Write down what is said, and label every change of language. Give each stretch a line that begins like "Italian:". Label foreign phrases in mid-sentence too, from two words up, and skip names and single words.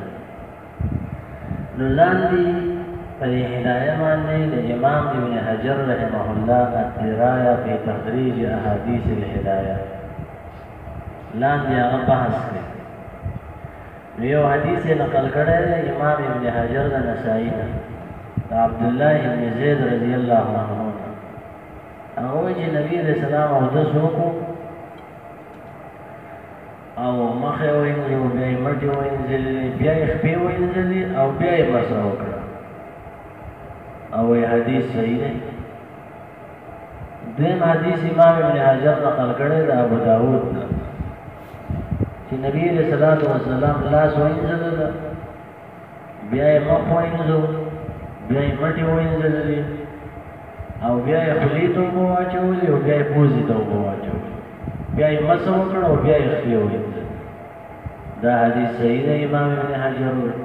Pashto: نو لاندې په هدايه باندې د امام ابن حجر رحمه الله الدرايه في تخريج احاديث الهدايه لاندې هغه بحث کوي یو حدیث نقل کړی دی امام ابن حجر د نسائی نه د عبد الله بن زید
Arabic: رضی الله عنه
Pashto: هغه وایي چې نبی
Arabic: علیہ السلام
Pashto: اودس وکړو او مخې وینځي او بیا یې مټې وینځلې بیا یې خپې وینځلې او بیا یې مسح وکړه او
Urdu: یہ حدیث صحیح ہے
Pashto: دیم حدیث امام ابن حجر نقل کړی د ابو داود چې نبی
Arabic: علیہ الصلوۃ والسلام
Pashto: لاس وینځل بیا یې مخ وینځو بیا یې مټې وینځلې او بیا یې خولې ته اوبه واچولې او بیا یې پوزې ته اوبه واچولې بیا یې مسح وکړه او بیا یې خپې وینځل دا حدیث صحیح دی امام ابن حجر